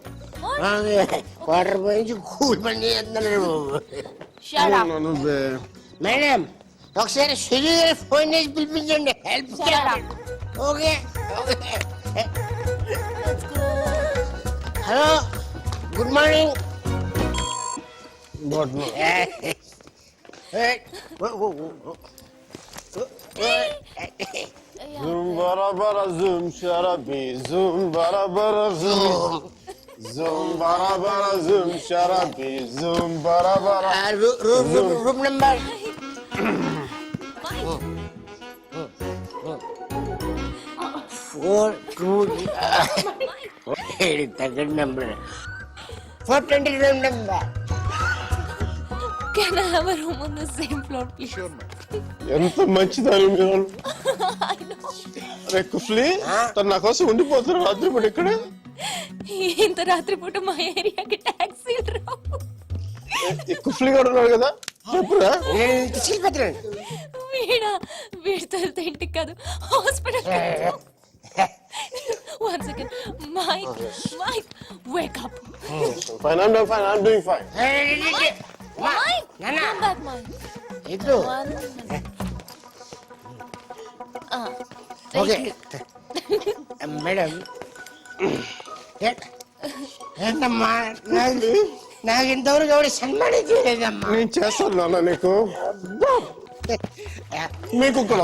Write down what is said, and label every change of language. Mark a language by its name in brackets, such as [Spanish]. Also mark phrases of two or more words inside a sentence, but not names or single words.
[Telugu] వాటర్ పోయించి కూల్ పని చేస్తున్నాడు. మేడం ఒకసారి సుధీర్ ఫోన్ చేసి పిలిపించండి. [English] help okay. hello good morning. [Hindi] ज़ूम बरा बरा ज़ूम शराबी ज़ूम बरा बरा ज़ूम ज़ूम बरा बरा ज़ूम शराबी ज़ूम बरा बरा [English] room number four two తగ్గ number 420 room number. Can I have a room on the same floor, please? Sure, [Telugu] ఎంత మంచిదాని మీరు. అరే కుఫ్లీ తను నా కోసం ఉండిపోతున్నారు రాత్రి పూట ఇక్కడ. ఇంత రాత్రి పూట మా ఏరియాకి టాక్సీలు రావు. కుఫ్లీ కూడా ఉన్నాడు కదా చెప్పురా. వీడితో వెళ్తే ఇంటికి కాదు హాస్పిటల్. [English] One second. Mike, wake up. Fine, I'm doing fine. Mike, come back, Mike. [Telugu] ఇటు ఓకే మేడం. ఏంటమ్మా నాకు ఇంతవరకు ఎవరు సన్మానం చేయలేదమ్మా. నేను చేస్తాను నాన్న నీకు మీకు కూడా